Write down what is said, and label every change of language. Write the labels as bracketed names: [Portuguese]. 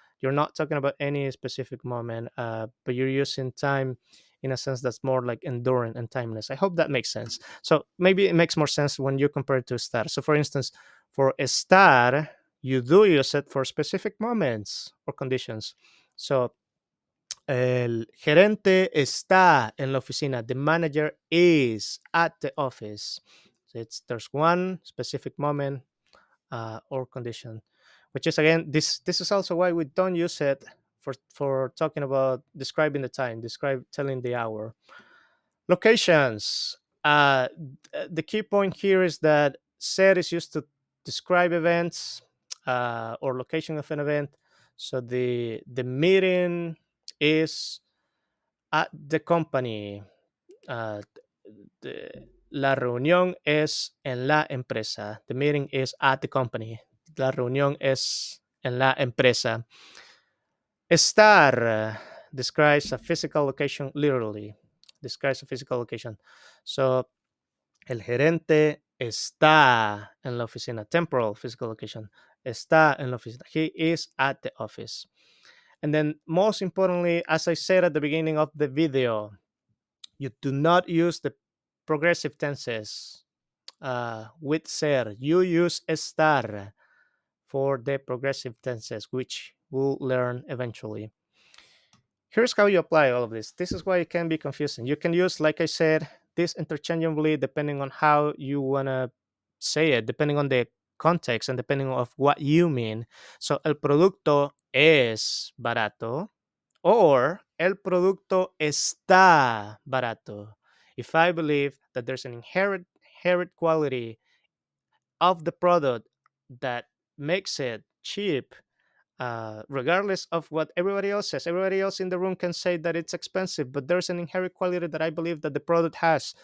[English] You're not talking about any specific moment, but you're using time in a sense that's more like enduring and timeless. I hope that makes sense. So maybe it makes more sense when you compare it to estar. So for instance, for estar, you do use it for specific moments or conditions. [Spanish] So el gerente está en la oficina. [English] The manager is at the office. So there's one specific moment or condition, which is again this is also why we don't use it for talking about describing the time, describe telling the hour. Locations. The key point here is that set is used to describe events or location of an event. So the meeting is at the company. [Spanish] Uh, la reunión es en la empresa. [English] The meeting is at the company. [Spanish] La reunión es en la empresa. [English] Estar describes a physical location literally. Describes a physical location. [Spanish] So, el gerente está en la oficina. [English] Temporal physical location. [Spanish] Está en la oficina. [English] He is at the office. And then, most importantly, as I said at the beginning of the video, You do not use the progressive tenses with ser. You use estar for the progressive tenses, which we'll learn eventually. Here's how you apply all of this. This is why it can be confusing. You can use, like I said, this interchangeably depending on how you want to say it, depending on the context and depending on what you mean. [Spanish] So, el producto es barato or el producto está barato. [English] If I believe that there's an inherent quality of the product that makes it cheap, regardless of what everybody else says. Everybody else in the room can say that it's expensive, but there's an inherent quality that I believe that the product has.